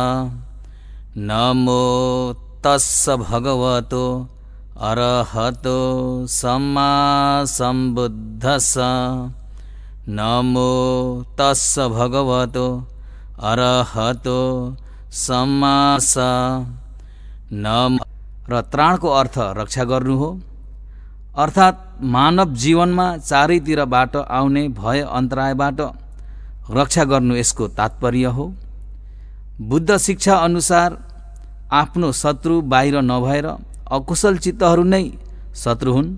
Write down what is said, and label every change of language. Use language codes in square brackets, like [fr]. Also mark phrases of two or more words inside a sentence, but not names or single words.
[pi] नमो तस्स भगवतो अरहतो सम्मा सम्बुद्धस्स। नमो तस्स भगवतो अरहतो सम्मा [ne] नम र त्राणको अर्थ रक्षा गर्नु हो, अर्थात् मानव जीवनमा चारैतिरबाट आउने भय अन्तरायबाट रक्षा गर्नु यसको तात्पर्य हो। बुद्ध शिक्षा अनुसार आफ्नो शत्रु बाहिर नभएर अकुशल चित्तहरू नै शत्रु हुन्।